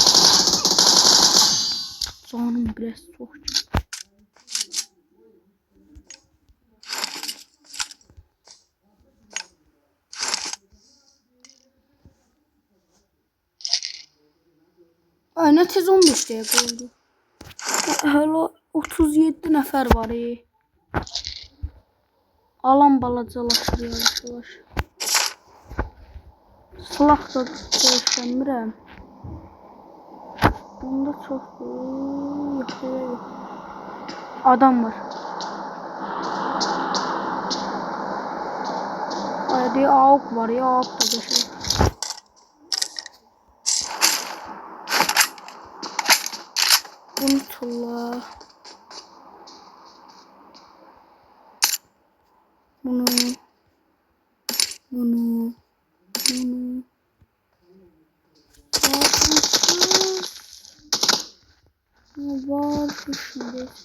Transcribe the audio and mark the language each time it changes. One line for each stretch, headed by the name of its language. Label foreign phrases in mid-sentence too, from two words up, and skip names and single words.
Turkish: Canım biraz soğuk.
Azerbaijani: Ay ne tez 15 dəqiqə oldu. Hələ 37 nəfər var. Alan balacalaşır yavaş. Silah da dəyişdirmirəm. Bunda çox yox. Adam var. Ayda AUK var ya, AUK da dəyişir. Bunu tulla. Bunu.
Turkish: Var şimdi.